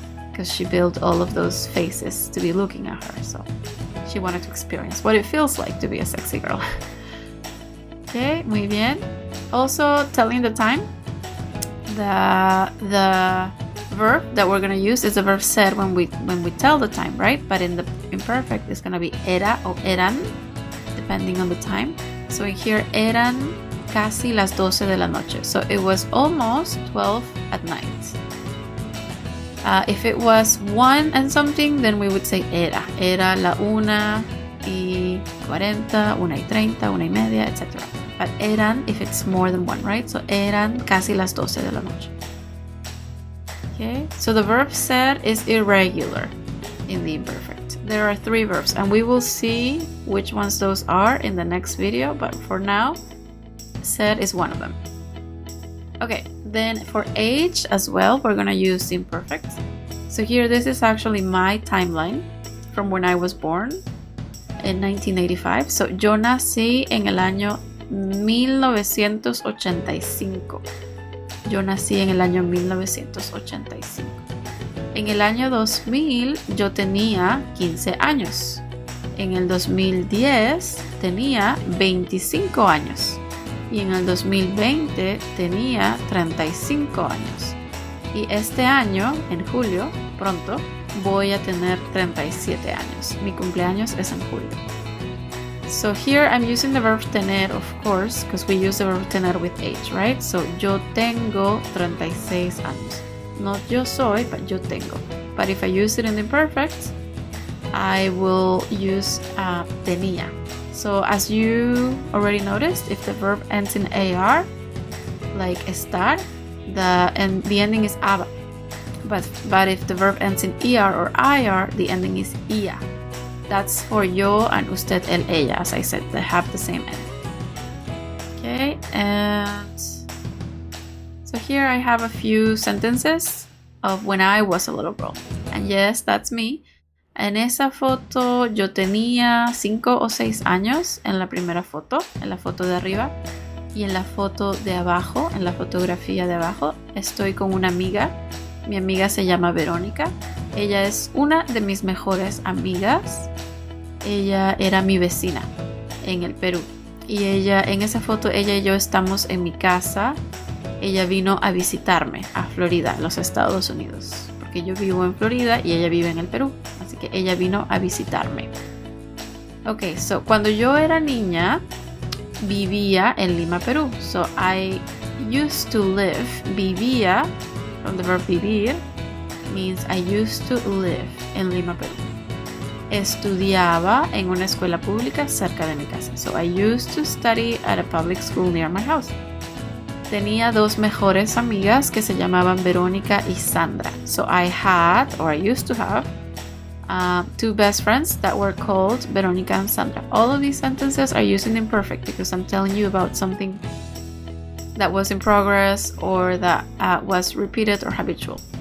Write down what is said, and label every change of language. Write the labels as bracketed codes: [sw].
[en] Because she built all of those faces to be looking at her. So she wanted to experience what it feels like to be a sexy girl. Okay, [es] muy bien. [en] Also, telling the time. The verb that we're going to use is the verb ser when we tell the time, right? But in the imperfect, it's going to be era or eran, depending on the time. So here, [es] eran casi las 12 de la noche. [en] So it was almost 12 at night. If it was 1 and something, then we would say era. [es] Era la 1:40, 1:30, 1:30, etc. [en] But eran if it's more than 1, right? [es] So eran casi las 12 de la noche. [en] Okay, so the verb ser is irregular in the imperfect. There are 3 verbs, and we will see which ones those are in the next video, but for now, ser is one of them. Okay, then for age as well, we're gonna use the imperfect. So here, this is actually my timeline from when I was born in 1985. So [es] yo nací en el año 1985. Yo nací en el año 1985. En el año 2000 yo tenía 15 años. En el 2010 tenía 25 años. Y en el 2020 tenía 35 años. Y este año, en julio, pronto, voy a tener 37 años. Mi cumpleaños es en julio. [en] So here I'm using the verb tener, of course, because we use the verb tener with age, right? So [es] yo tengo 36 años. [en] Not yo soy, but yo tengo. But if I use it in the imperfect, I will use tenía. So as you already noticed, if the verb ends in AR, like estar, the ending is aba. But if the verb ends in ER or IR, the ending is IA. That's for yo and usted, él, ella, as I said, they have the same end. Okay, and so here I have a few sentences of when I was a little girl. And yes, that's me. [es] En esa foto yo tenía 5 o 6 años en la primera foto, en la foto de arriba. Y en la foto de abajo, en la fotografía de abajo, estoy con una amiga. Mi amiga se llama Verónica. Ella es una de mis mejores amigas. Ella era mi vecina en el Perú. Y en esa foto, ella y yo estamos en mi casa. Ella vino a visitarme a Florida, los Estados Unidos. Porque yo vivo en Florida y ella vive en el Perú. Así que ella vino a visitarme. [en] Ok, so [es] cuando yo era niña, vivía en Lima, Perú. [en] So I used to live. Vivía, from the verb vivir, means I used to live [es] en Lima, Perú. Estudiaba en una escuela pública cerca de mi casa. [en] So I used to study at a public school near my house. [es] Tenía 2 mejores amigas que se llamaban Verónica y Sandra. [en] So I had, or I used to have, 2 best friends that were called Verónica and Sandra. All of these sentences are using imperfect because I'm telling you about something that was in progress or that was repeated or habitual.